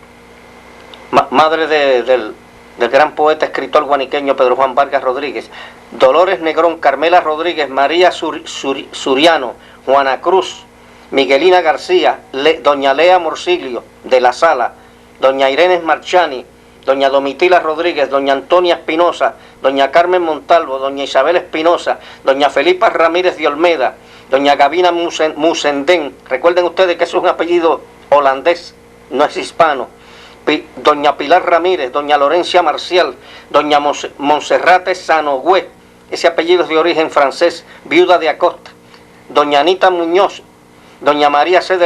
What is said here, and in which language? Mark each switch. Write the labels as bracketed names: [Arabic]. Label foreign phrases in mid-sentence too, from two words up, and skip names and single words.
[Spanish] madre del gran poeta escritor guaniqueño Pedro Juan Vargas Rodríguez; Dolores Negrón, Carmela Rodríguez, María Suriano, Juana Cruz, Miguelina García, doña Lea Morsiglio de la Sala, doña Irene Marchani, doña Domitila Rodríguez, doña Antonia Espinosa, doña Carmen Montalvo, doña Isabel Espinosa, doña Felipa Ramírez de Olmeda, doña Gavina Musendén. Recuerden ustedes que eso es un apellido holandés, no es hispano. Doña Pilar Ramírez, doña Lorencia Marcial, doña Monserrate Sanogüe, ese apellido es de origen francés, viuda de Acosta; doña Anita Muñoz, doña María C.